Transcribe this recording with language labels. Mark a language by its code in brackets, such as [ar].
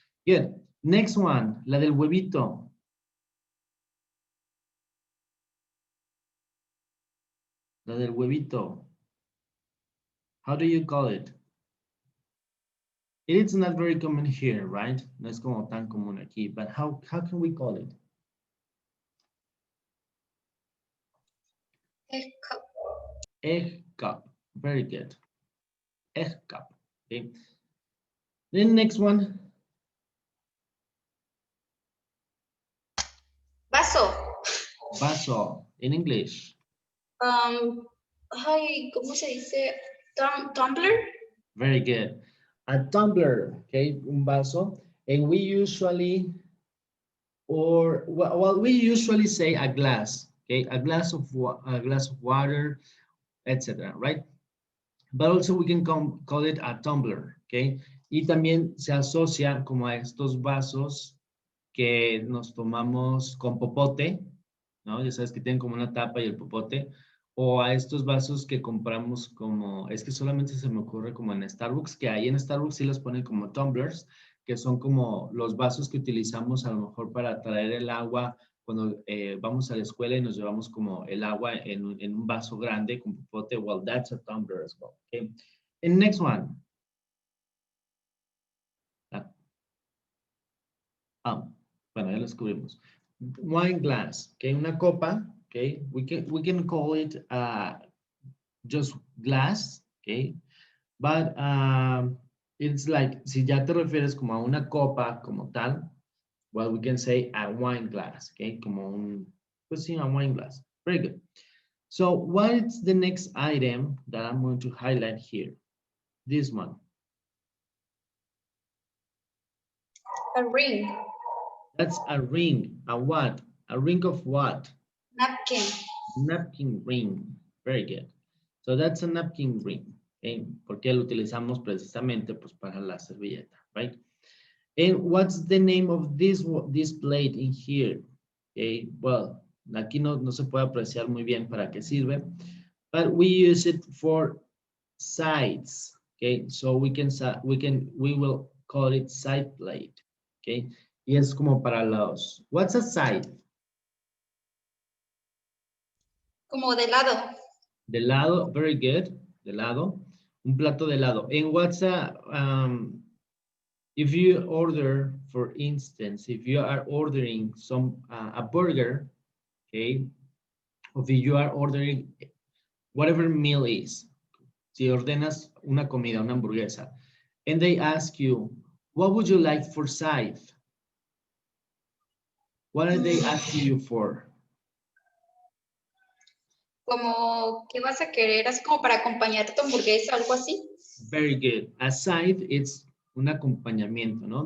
[en] Good. Next one, [es] la del huevito. La del huevito. [en] How do you call it? It's not very common here, right? [es] No es como tan común aquí, [en] but how can we call it? Egg cup. Very good. Egg cup. Okay. Then next one. [es] Vaso. [en] Vaso in English. [es] Ay, ¿cómo se dice? Tumbler. [en] Very good. A tumbler, okay, [es] un vaso. [en] And we usually, we usually say a glass, okay, a glass of water, etc., right? But also we can call it a tumbler, okay? [es] Y también se asocia como a estos vasos que nos tomamos con popote, ¿no? Ya sabes que tienen como una tapa y el popote, o a estos vasos que compramos como, es que solamente se me ocurre como en Starbucks, que ahí en Starbucks sí los ponen como tumblers, que son como los vasos que utilizamos a lo mejor para traer el agua cuando vamos a la escuela y nos llevamos como el agua en un vaso grande con popote. [en] Well, that's a tumbler as well, okay? And next one. [es] Bueno, ya lo descubrimos. [en] Wine glass, okay, [es] una copa, [en] okay, we can call it just glass, okay, but it's like, [es] si ya te refieres como a una copa como tal, [en] well, we can say a wine glass, okay, [es] como pues sí, [en] a wine glass. Very good. So what is the next item that I'm going to highlight here? This one. A ring. That's a ring. A what? A ring of what? Napkin. Napkin ring. Very good. So that's a napkin ring. Okay? [es] Porque lo utilizamos precisamente pues para la servilleta, right? [en] And what's the name of this plate in here? [es] Okay, well, aquí no se puede apreciar muy bien para qué sirve, [en] but we use it for sides. Okay, so we will call it side plate. [es] Okay, y es como para los. [en] What's a side? [es] Como de lado. De lado, [en] very good. [es] De lado, un plato de lado. [en] And what's a if you order, for instance, if you are ordering a burger, okay, or if you are ordering whatever meal is, [es] si ordenas una comida, una hamburguesa, [en] and they ask you, what would you like for side? What are they asking you for? [es] Como, ¿qué vas a querer? Así como para acompañar tu hamburguesa, algo así. [en] Very good. A side, it's [es] un acompañamiento, ¿no?